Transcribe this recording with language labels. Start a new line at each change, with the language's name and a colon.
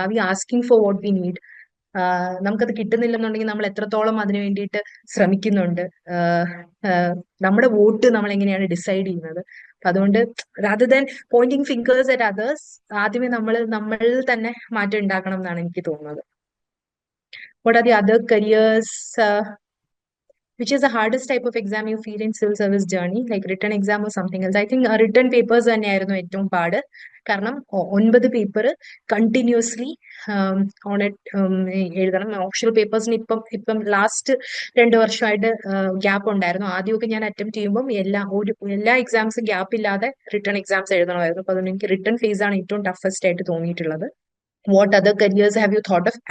English: Are we asking for what we need?
Malayalam: നമുക്കത് കിട്ടുന്നില്ലെന്നുണ്ടെങ്കിൽ നമ്മൾ എത്രത്തോളം അതിനു വേണ്ടിയിട്ട് ശ്രമിക്കുന്നുണ്ട്? നമ്മുടെ വോട്ട് നമ്മൾ എങ്ങനെയാണ് ഡിസൈഡ് ചെയ്യുന്നത്? അതുകൊണ്ട്
English: rather than pointing fingers at others,
Malayalam: ആദ്യമേ നമ്മൾ തന്നെ മാറ്റം ഉണ്ടാക്കണം എന്നാണ് എനിക്ക് തോന്നുന്നത്.
English: What are the other careers? which is the hardest type of exam you feel in civil service journey, like written exam or something else? I think written papers
Malayalam: തന്നെയായിരുന്നു ഏറ്റവും പാട്. കാരണം 9 പേപ്പർ കണ്ടിന്യൂസ്ലി ഓൺ എഴുതണം. Optional പേപ്പേഴ്സിന് ഇപ്പം last 2 വർഷമായിട്ട് gap ഉണ്ടായിരുന്നു. ആദ്യമൊക്കെ ഞാൻ അറ്റംപ്റ്റ് ചെയ്യുമ്പോൾ എല്ലാ എക്സാംസും ഗ്യാപ്പ് ഇല്ലാതെ റിട്ടേൺ എക്സാംസ് എഴുതണമായിരുന്നു. അപ്പൊ അതുകൊണ്ട് എനിക്ക് റിട്ടേൺ ഫേസ് ആണ് ഏറ്റവും ടഫസ്റ്റ് ആയിട്ട് തോന്നിയിട്ടുള്ളത്.
English: What other careers have you thought of?